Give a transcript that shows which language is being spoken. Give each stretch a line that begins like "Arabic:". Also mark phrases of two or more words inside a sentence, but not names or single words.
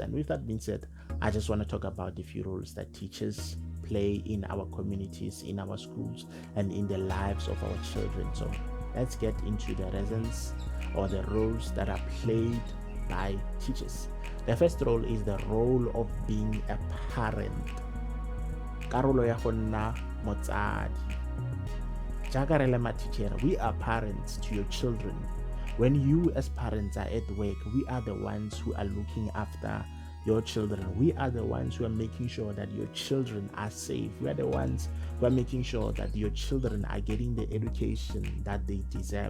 English: And with that being said, I just want to talk about the few roles that teachers play in our communities, in our schools, and in the lives of our children. So let's get into the reasons or the roles that are played by teachers. The first role is the role of being a parent.
Tswana: Karolo ya go nna motsadi. Jaaka re le matitjhere,
English: we are parents to your children. When you as parents are at work, we are the ones who are looking after your children. We are the ones who are making sure that your children are safe. We are the ones who are making sure that your children are getting the education that they deserve.